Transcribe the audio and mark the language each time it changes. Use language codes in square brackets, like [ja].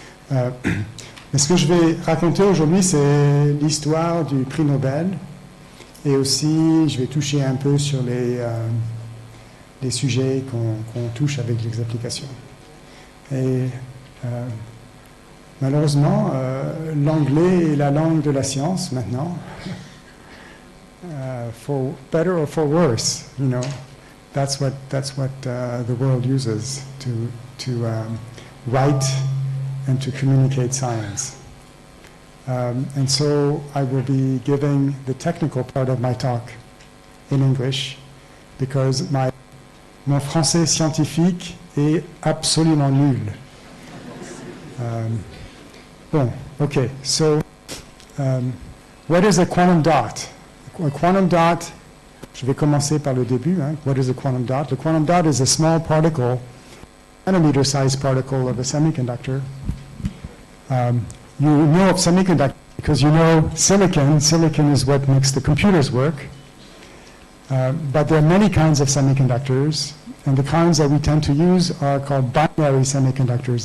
[fr] Mais ce que je vais raconter aujourd'hui, c'est l'histoire du Prix Nobel, et aussi je vais toucher un peu sur les sujets qu'on touche avec les applications. Et malheureusement, l'anglais est la langue de la science maintenant. [en] For better or for worse, you know, that's what the world uses to write and to communicate science. And so I will be giving the technical part of my talk in English because [fr] mon français scientifique est absolument nul. [en] Okay, so what is a quantum dot? A quantum dot, [fr] je vais commencer par le début. [en] What is a quantum dot? The quantum dot is a small particle, nanometer-sized particle of a semiconductor. You know of semiconductor because you know silicon. Silicon is what makes the computers work. But there are many kinds of semiconductors, and the kinds that we tend to use are called binary semiconductors.